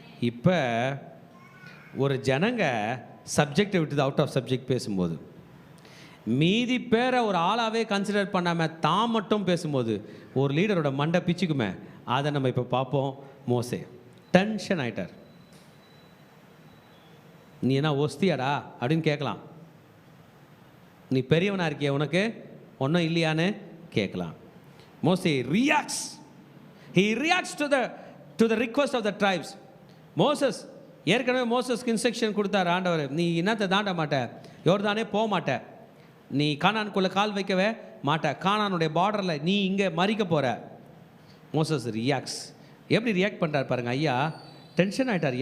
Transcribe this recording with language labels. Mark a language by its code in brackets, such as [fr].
[ta] இப்போ ஒரு ஜனங்க சப்ஜெக்டை விட்டு அவுட் ஆஃப் சப்ஜெக்ட் பேசும்போது, மீதி பேரை ஒரு ஆளாகவே கன்சிடர் பண்ணாமல் தான் மட்டும் பேசும்போது ஒரு லீடரோட மண்டை பிச்சுக்குமே. அதை நம்ம இப்போ பார்ப்போம். மோசே டென்ஷன் ஆகிட்டார். நீ என்ன ஒஸ்தியாடா அப்படின்னு கேட்கலாம். நீ பெரியவனாக இருக்கிய, உனக்கு ஒன்றும் இல்லையான்னு கேட்கலாம். மோசே reacts. [en] He reacts to the request of the tribes. [ta] Moses ஏற்கனவே மோசஸ்க்கு இன்ஸ்ட்ரக்ஷன் கொடுத்தார் ஆண்டவர், நீ என்னத்தை தாண்ட மாட்ட, யோர்தானே போக மாட்ட, நீ கானானுக்குள்ளே கால் வைக்கவே மாட்ட, கானானுடைய பார்டரில் நீ இங்கே மறிக்க போகிற. Moses reacts. எப்படி ரியாக்ட் பண்ணுறார் பாருங்க. ஐயா டென்ஷன் ஆகிட்டார்.